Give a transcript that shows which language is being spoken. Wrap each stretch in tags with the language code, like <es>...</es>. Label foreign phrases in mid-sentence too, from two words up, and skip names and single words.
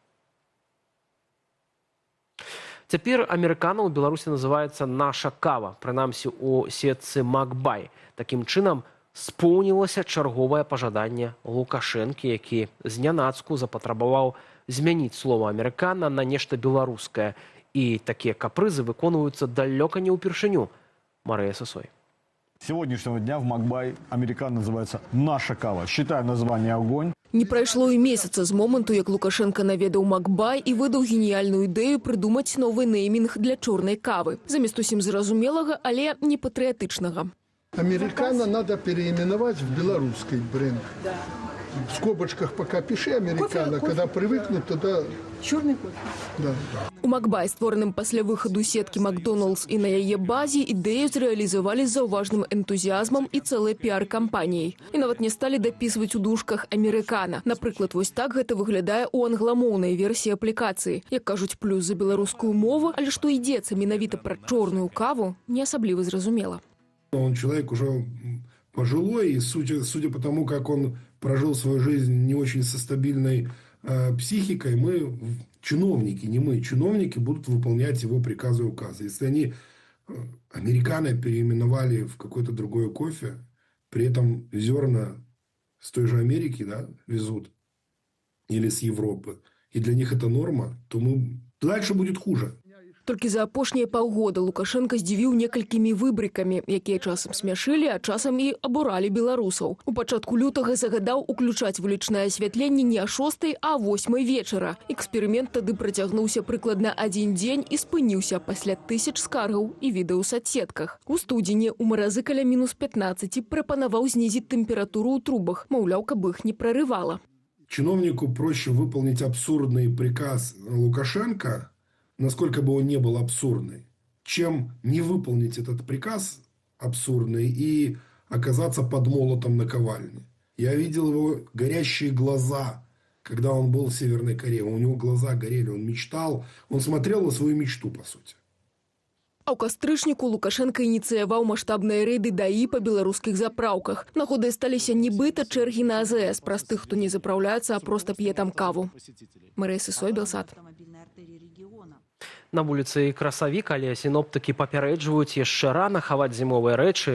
<be>Цяпер амерыкана ў Беларусі называецца «Наша кава», прынамсі ў сетцы «Макбай». Такім чынам споўнілася чарговае пажаданне Лукашэнкі, які знянацку запатрабаваў змяніць слова «амерыкана» на нешта беларускае. І такія капрызы выконваюцца далёка не ўпершыню. Марыя Сысой.</be> <ru>Сегодняшнего дня в Макбай американ называется «Наша кава». Считаю название «Огонь».</ru> <be>Не прайшло і месяца з моманту, як Лукашенко наведаў Макбай і выдаў геніяльную ідэю прыдумаць новы неймінг для чорнай кавы. Замест усім зразумелага, але не патрыятычнага.</be> <ru>Американо надо переименовать в белорусский бренд. В скобочках пока пиши «американо», когда привыкнут, тогда... Черный кофе. Да.</ru> <be>У Макбай, створаным пасля выхаду сеткі «Макдоналдс» і на яе базе, ідэю зрэалізавалі з заўважным энтузіазмам і цэлай піар-кампаніяй. І нават не сталі дапісваць у дужках «американо». Напрыклад, вось так гэта выглядае ў англамоўнай версіі аплікацыі. Як кажуць, плюс за беларускую мову, але што ідзецца менавіта пра чорную каву, не асабліва зразумела.</be> <ru>Он человек уже пожилой, и судя по тому, как он прожил свою жизнь не очень со стабильной психикой, мы, чиновники, не мы, чиновники будут выполнять его приказы и указы. Если они американо переименовали в какой-то другой кофе, при этом зерна с той же Америки, да, везут, или с Европы, и для них это норма, то дальше будет хуже.</ru> <be>Толькі за апошнія паўгода Лукашенко здзівіў некалькімі выбрыкамі, якія часам смяшылі, а часам і абуралі беларусаў. У пачатку лютага загадаў уключаць вулічнае асвятленне не о 6, а о 8 вечара. Эксперымент тады працягнуўся прыкладна 1 дзень і спыніўся пасля 1000 скаргаў і відэо ў садсетках. У студзені ў маразы каля -15 прапанаваў знізіць тэмпературу ў трубах, маўляў, каб іх не прорывала.</be> <ru>Чиновнику проще выполнить абсурдный приказ Лукашенко, насколько бы он не был абсурдный, чем не выполнить этот приказ абсурдный и оказаться под молотом наковальни. Я видел его горящие глаза, когда он был в Северной Корее. У него глаза горели, он мечтал, он смотрел на свою мечту, по сути.</ru> <be>А ў кастрычніку Лукашенко ініцыяваў маштабныя рэйды ДАІ па беларускіх запраўках. Нагодай сталіся нібыта чэргі на АЗС праз тых, хто не запраўляецца, а проста п'е там каву. Марыя Сысой, Белсат. На вуліцы красавік, але сіноптыкі папярэджваюць, яшчэ рана хаваць зімовыя рэчы.</be>